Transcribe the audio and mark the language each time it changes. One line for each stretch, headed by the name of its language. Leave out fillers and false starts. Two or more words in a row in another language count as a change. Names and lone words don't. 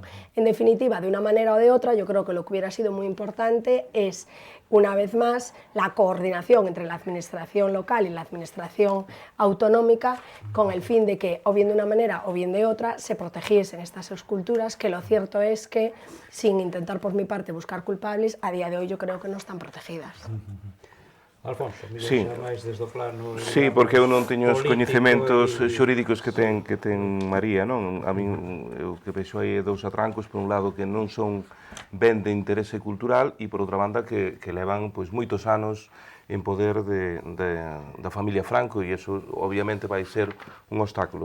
Spanish: En definitiva, de una manera o de otra, yo creo que lo que hubiera sido muy importante es, una vez más, la coordinación entre la Administración local y la Administración autonómica, con el fin de que, o bien de una manera o bien de otra, se protegiesen estas esculturas, que lo cierto es que, sin intentar por mi parte buscar culpables, a día de hoy yo creo que no están protegidas. Alfonso, Sí.
Galician: xa máis desde o plano... Sí, porque eu non teño os político coñecementos e- xurídicos que ten María, non? A min, eu que vexo aí dous atrancos, por un lado que non son ben de interese cultural e por outra banda que levan pois moitos anos en poder da familia Franco e iso obviamente vai ser un obstáculo.